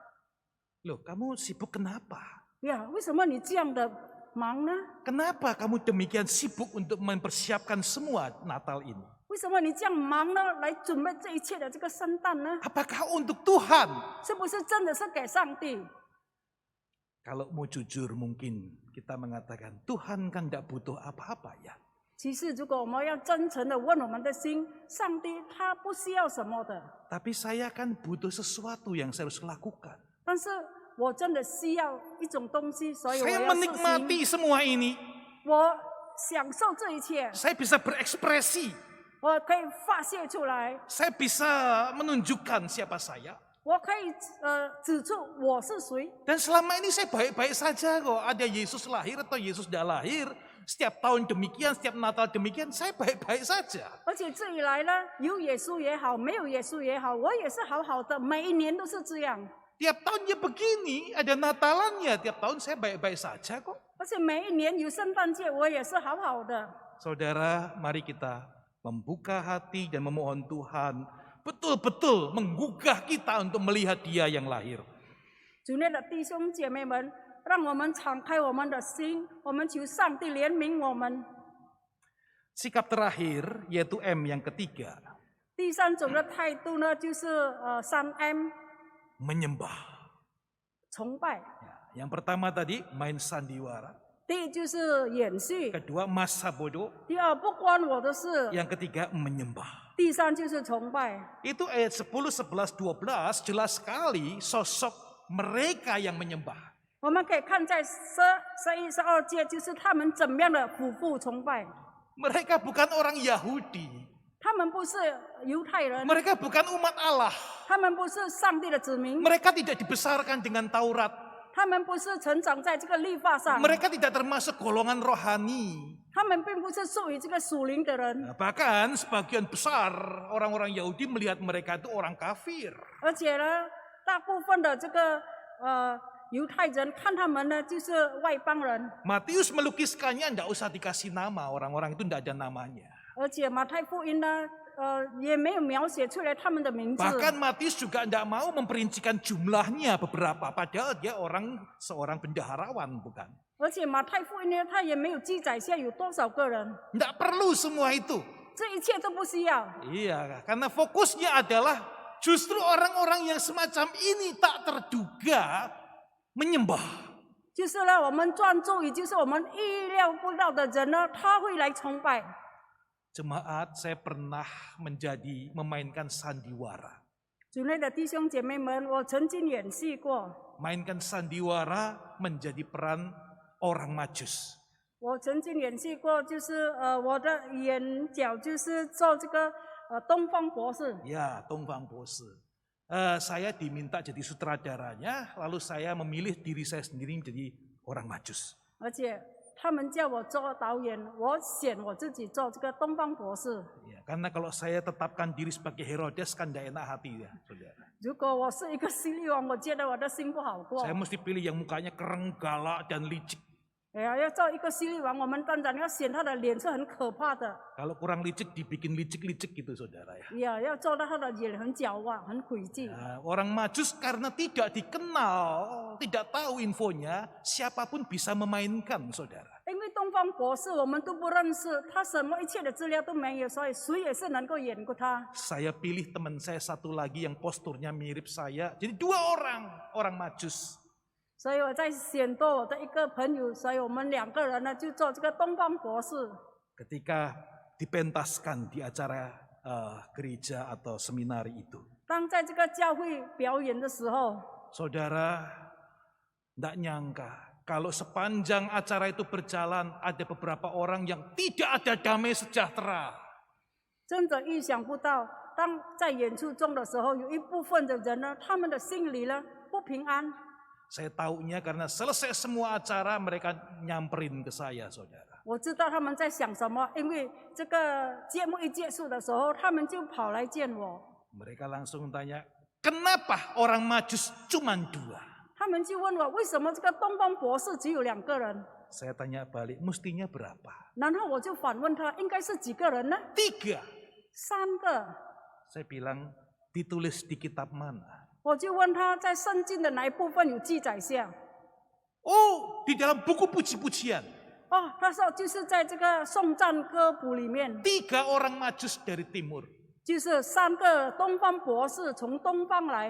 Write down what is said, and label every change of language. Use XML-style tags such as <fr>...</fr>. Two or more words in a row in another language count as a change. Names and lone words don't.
<id>Loh, kamu sibuk kenapa?</id> <zh>呀，为什么你这样的忙呢？</zh> <id>Kenapa kamu demikian sibuk untuk mempersiapkan semua Natal ini?</id> <zh>为什么你这样忙呢？来准备这一切的这个圣诞呢？</zh> <id>Apakah untuk Tuhan?</id> <zh>是不是真的是给上帝？</zh> <id>Kalau mau jujur mungkin kita mengatakan Tuhan kan tidak butuh apa-apa ya.</id> <zh>其实，如果我们要真诚的问我们的心，上帝他不需要什么的，</zh> <id>Tapi saya kan butuh sesuatu yang saya harus lakukan.</id> <zh>但是我真的需要一种东西，所以我</zh> <id>Saya</id> <zh>要实行。</zh> <id>menikmati semua ini.</id> <zh>我享受这一切，</zh> <id>Saya bisa berekspresi.</id> <zh>我可以发泄出来，</zh> <id>Saya bisa menunjukkan siapa saya.</id> <zh>我可以指出我是谁。</zh> <id>Dan selama ini saya baik-baik saja kok. Ada Yesus lahir atau Yesus tidak lahir. Setiap tahun demikian, setiap Natal demikian, saya baik-baik saja.</id> <zh>而且这以来呢，有耶稣也好，没有耶稣也好，我也是好好的，每一年都是这样。</zh> <id>Tiap tahun ya begini, ada Natalannya. Tiap tahun saya baik-baik saja kok.</id> <zh>而且每一年有圣诞节，我也是好好的。</zh> <id>Saudara, mari kita membuka hati dan memohon Tuhan betul-betul menggugah kita untuk melihat Dia yang lahir.</id> <zh>主内的弟兄姐妹们，让我们敞开我们的心，我们求上帝怜悯我们。</zh> <id>Sikap terakhir yaitu M yang ketiga,</id> <zh>第三种的态度呢，就是3M</zh> <id>menyembah.</id> <zh>崇拜。</zh> <id>Yang pertama tadi main sandiwara,</id> <zh>第一就是演戏，</zh> <id>kedua masa bodoh,</id> <zh>第二不关我的事，</zh> <id>yang ketiga menyembah.</id> <zh>第三就是崇拜。</zh> <id>Itu ayat 10, 11, 12 jelas sekali sosok mereka yang menyembah.</id> <zh>我们可以看在11、12节，就是他们怎么样的俯伏崇拜。</zh> <id>Mereka bukan orang Yahudi,</id> <zh>他们不是犹太人，</zh> <id>mereka bukan umat Allah,</id> <zh>他们不是上帝的子民，</zh> <id>mereka tidak dibesarkan dengan Taurat,</id> <zh>他们不是成长在这个律法上，</zh> <id>mereka tidak termasuk golongan rohani.</id> <zh>他们并不是属于这个属灵的人。</zh> <id>Nah, bahkan sebagian besar orang-orang Yahudi melihat mereka itu orang kafir.</id> <zh>而且呢，大部分的这个犹太人看他们呢，就是外邦人。</zh> <id>Matius melukiskannya tidak usah dikasih nama, orang-orang itu tidak ada namanya.</id> <zh>而且马太福音呢，也没有描写出来他们的名字。</zh> <id>Bahkan Matius juga tidak mau memperincikan jumlahnya beberapa, padahal dia seorang bendaharawan, bukan?</id> <zh>而且马太福音呢，他也没有记载下有多少个人，</zh> <id>Tidak perlu semua itu.</id> <zh>这一切都不需要。</zh> <id>Iya, karena fokusnya adalah justru orang-orang yang semacam ini tak terduga menyembah.</id> <zh>就是呢，我们专注于就是我们意料不到的人呢，他会来崇拜。</zh> <id>Jemaat, saya pernah memainkan sandiwara.</id> <zh>主内的弟兄姐妹们，我曾经演戏过，</zh> <id>Mainkan sandiwara menjadi peran orang Majus.</id> <zh>我曾经演戏过，就是我的眼角就是做这个东方博士。 Ya, 东方博士.</zh> <id>Saya diminta jadi sutradaranya, lalu saya memilih diri saya sendiri menjadi orang Majus.</id> <zh>而且他们叫我做导演，我选我自己做这个东方博士。</zh> <id>Ya, karena kalau saya tetapkan diri sebagai Herodes kan tidak enak hati ya, saudara.</id> <zh>如果我是一个犀利王，我觉得我的心不好过。</zh> <id>Saya mesti pilih yang mukanya kereng, galak, dan licik.</id> <zh>哎呀，要做一个犀利王，我们当然要选他的脸是很可怕的。</zh> <id>Kalau kurang licik dibikin licik-licik gitu saudara ya.</id> <zh>呀，要做到他的脸很狡猾、很诡计。</zh> <id>Nah, orang Majus karena tidak dikenal, tidak tahu infonya, siapapun bisa memainkan saudara.</id> <zh>因为东方博士我们都不认识，他什么一切的资料都没有，所以谁也是能够演过他。</zh> <id>Saya pilih teman saya satu lagi yang posturnya mirip saya, jadi 2 orang Majus.</id> <zh>所以我在选多我的一个朋友，所以我们2个人呢就做这个东方博士。</zh> <id>Ketika dipentaskan di acara gereja atau seminari itu.</id> <zh>当在这个教会表演的时候，</zh> <id>Saudara, tidak nyangka kalau sepanjang acara itu berjalan ada beberapa orang yang tidak ada damai sejahtera.</id> <zh>真的意想不到，当在演出中的时候，有一部分的人呢，他们的心里呢不平安。</zh> <id>Saya tahunya karena selesai semua acara mereka nyamperin ke saya, saudara.</id> <zh>我知道他们在想什么，因为这个节目一结束的时候，他们就跑来见我，</zh> <id>Mereka langsung tanya, kenapa orang Majus cuma 2?</id> <zh>他们就问我为什么这个东方博士只有2个人，</zh> <id>Saya tanya balik, mestinya berapa?</id> <zh>然后我就反问他，应该是几个人呢？</zh> <id>3.</id> <zh>3个。</zh> <id>Saya bilang, ditulis di kitab mana?</id> <zh>我就问他在圣经的哪一部分有记载下？</zh> <id>Oh, di dalam buku puji-pujian.</id> <zh>哦，他说就是在这个颂赞歌谱里面，</zh> <id>3 orang Majus dari timur.</id> <zh>就是3个东方博士从东方来。</zh>